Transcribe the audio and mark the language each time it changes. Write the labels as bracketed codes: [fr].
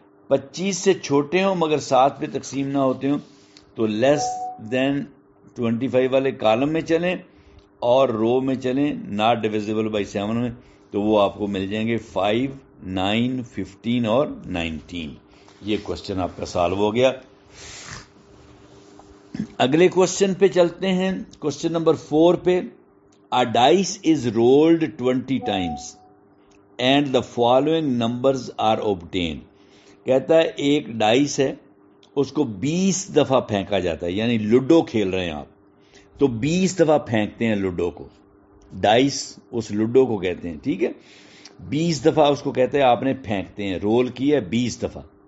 [ur] 25 سے چھوٹے ہوں مگر 7 پہ تقسیم نہ ہوتے ہوں تو لیس دین 25 والے کالم میں چلیں اور رو میں چلیں ناٹ ڈویزیبل بائی 7 میں, تو وہ آپ کو مل جائیں گے 5, 9, 15 اور 19. یہ کوشچن آپ کا سالو ہو گیا. اگلے کوشچن پہ چلتے ہیں. کوشچن نمبر 4 پہ [en] A dice is rolled 20 times and the following numbers are obtained. [ur] کہتا ہے ایک ڈائس ہے, اس کو 20 دفعہ پھینکا جاتا ہے, یعنی لوڈو کھیل رہے ہیں آپ تو 20 دفعہ پھینکتے ہیں لوڈو کو. ڈائس اس لوڈو کو کہتے ہیں, ٹھیک ہے, 20 دفعہ اس کو کہتے ہیں آپ نے پھینکتے ہیں, رول کیا 20 دفعہ.